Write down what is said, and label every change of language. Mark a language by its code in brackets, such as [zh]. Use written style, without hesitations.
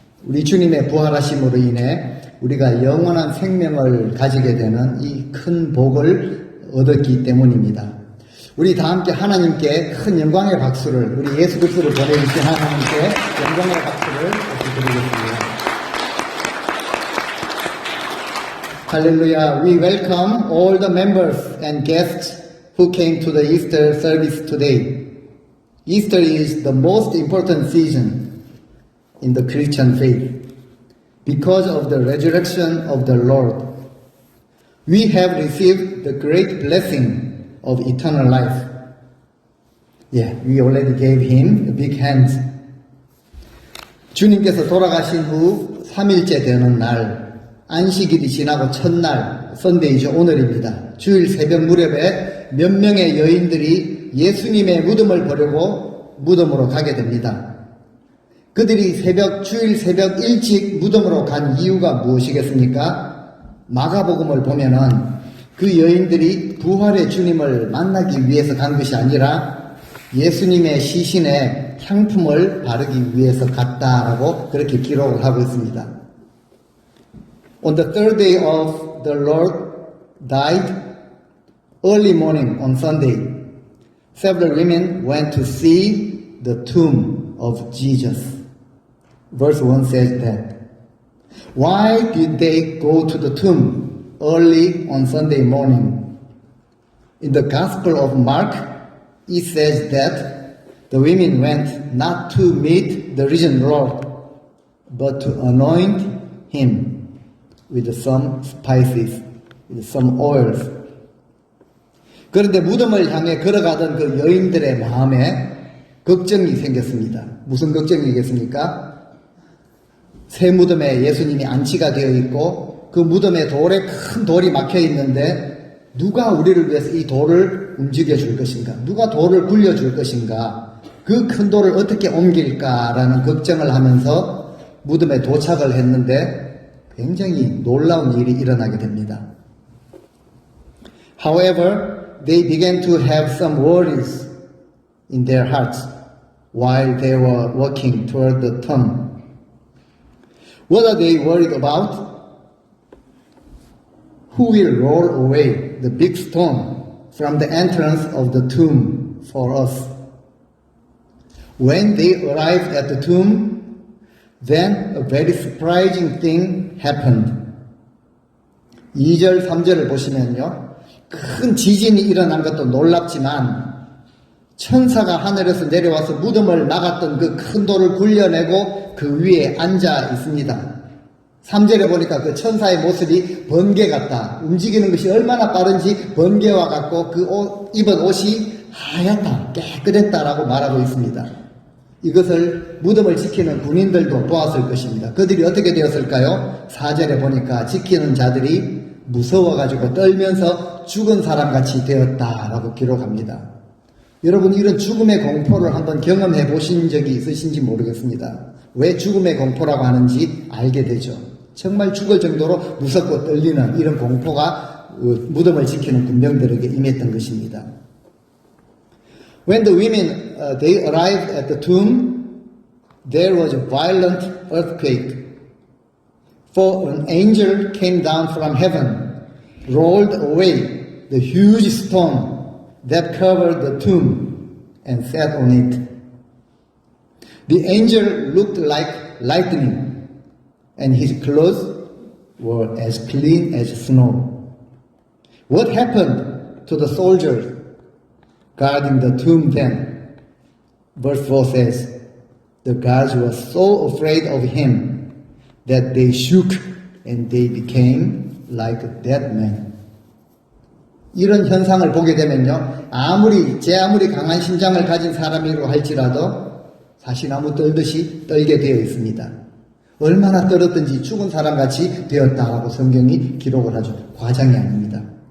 [ko] 우리 주님의 부활하심으로 인해 우리가 영원한 생명을 가지게 되는 이 큰 복을 얻었기 때문입니다. 우리 다 함께 하나님께 큰 영광의 박수를, 우리 예수 그리스도를 보내주신 하나님께 영광의 박수를 드리겠습니다. [en] Hallelujah. We welcome all the members and guests who came to the Easter service today. Easter is the most important season in the Christian faith because of the resurrection of the Lord. We have received the great blessing of eternal life. Yeah, we already gave him a big hand. [ko] 주님께서 돌아가신 후 3일째 되는 날, 안식일이 지나고 첫날, 선데이죠. 오늘입니다. 주일 새벽 무렵에 몇 명의 여인들이 예수님의 무덤을 보려고 무덤으로 가게 됩니다. 그들이 주일 새벽 일찍 무덤으로 간 이유가 무엇이겠습니까? 마가복음을 보면은 그 여인들이 부활의 주님을 만나기 위해서 간 것이 아니라 예수님의 시신에 향품을 바르기 위해서 갔다라고 그렇게 기록을 하고 있습니다. [en] On the third day of the Lord died, early morning on Sunday, several women went to see the tomb of Jesus. Verse 1 says that. Why did they go to the tomb early on Sunday morning? In the Gospel of Mark, it says that the women went not to meet the risen Lord, but to anoint him with some spices, with some oils. [ko] 그런데 무덤을 향해 걸어가던 그 여인들의 마음에 걱정이 생겼습니다. 무슨 걱정이겠습니까? 새 무덤에 예수님이 안치가 되어 있고 그 무덤에 큰 돌이 막혀 있는데 누가 우리를 위해서 이 돌을 움직여 줄 것인가? 누가 돌을 굴려 줄 것인가? 그 큰 돌을 어떻게 옮길까라는 걱정을 하면서 무덤에 도착을 했는데 굉장히 놀라운 일이 일어나게 됩니다. [en] However, they began to have some worries in their hearts while they were walking toward the tomb. What are they worried about? Who will roll away the big stone from the entrance of the tomb for us? When they arrived at the tomb, then a very surprising thing happened. [ko] 2절, 3절을 보시면요. 큰 지진이 일어난 것도 놀랍지만 천사가 하늘에서 내려와서 무덤을 막았던 그 큰 돌을 굴려내고 그 위에 앉아 있습니다. 3절에 보니까 그 천사의 모습이 번개 같다. 움직이는 것이 얼마나 빠른지 번개와 같고 그 입은 옷이 하얗다, 깨끗했다라고 말하고 있습니다. 이것을 무덤을 지키는 군인들도 보았을 것입니다. 그들이 어떻게 되었을까요? 4절에 보니까 지키는 자들이 무서워가지고 떨면서 죽은 사람같이 되었다라고 기록합니다. 여러분, 이런 죽음의 공포를 한번 경험해 보신 적이 있으신지 모르겠습니다. 왜 죽음의 공포라고 하는지 알게 되죠. 정말 죽을 정도로 무섭고 떨리는 이런 공포가 무덤을 지키는 군병들에게 임했던 것입니다. [en] When the women they arrived at the tomb, there was a violent earthquake. For an angel came down from heaven, rolled away the huge stone that covered the tomb, and sat on it. The angel looked like lightning, and his clothes were as clean as snow. What happened to the soldiers guarding the tomb then? Verse 4 says, the guards were so afraid of him that they shook and they became like a dead man. [ko] 이런 현상을 보게 되면요, 아무리 강한 심장을 가진 사람이라고 할지라도 사시나무 떨듯이 떨게 되어 있습니다. 얼마나 떨었든지 죽은 사람같이 되었다라고 성경이 기록을 하죠. 과장이 아닙니다.